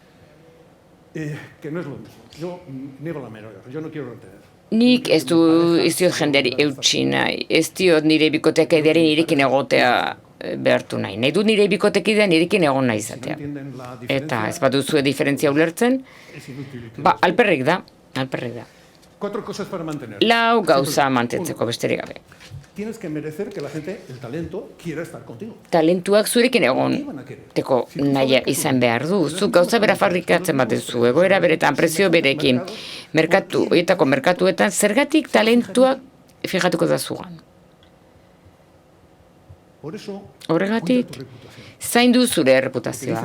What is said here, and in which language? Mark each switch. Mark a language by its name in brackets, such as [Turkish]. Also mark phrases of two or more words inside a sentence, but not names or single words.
[Basque] Nik ez diot jenderi eutsi nahi, ez diot nire bikotekidearen nirekin egotea behartu nahi. Nahi dut nire bikotekidean nirekin egon nahi izatea. Eta ez bat duzue diferentzia ulertzen, alperrik da. Lau gauza mantentzeko besterik gabe. [Spanish] Tienes que merecer que la gente, el talento, quiera estar contigo. [Basque] Talentuak zurekin egoteko nahi izan behar du. Zuk gauza bera fabrikatzen batezu, egoera beretan, prezio berekin, horietako merkatuetan, zergatik talentuak fijatuko da zugan. Horregatik, zaindu zure erreputazioa.